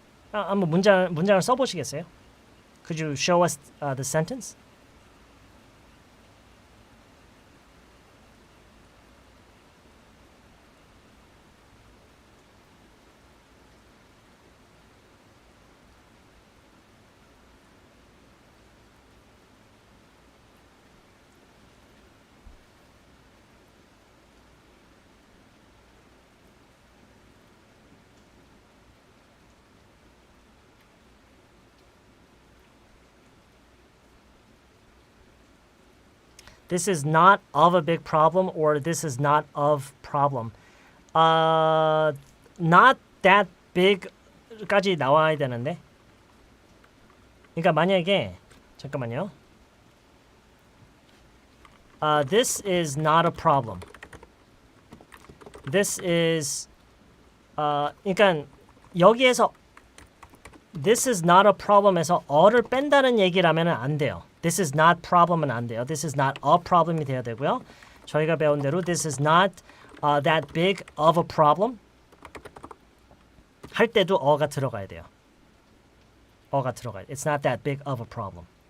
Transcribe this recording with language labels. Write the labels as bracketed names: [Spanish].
[Korean] 한번 문장을 써보시겠어요? [English] Could you show us the sentence? This is not of a big problem, or this is not of problem. Not that big [Korean] 까지 나와야 되는데. 그러니까 만약에 잠깐만요. [English] This is not a problem. This is [Korean] 그러니까 여기에서 [English] This is not a problem에서 [Korean] 어를 뺀다는 얘기라면 안 돼요. [English] This is not problem은 [Korean] 안 돼요. [English] This is not a problem이 [Korean] 돼야 되고요. 저희가 배운 대로 [English] This is not that big of a problem [Korean] 할 때도 어가 들어가야 돼요. 어가 들어가야 돼요. [English] It's not that big of a problem.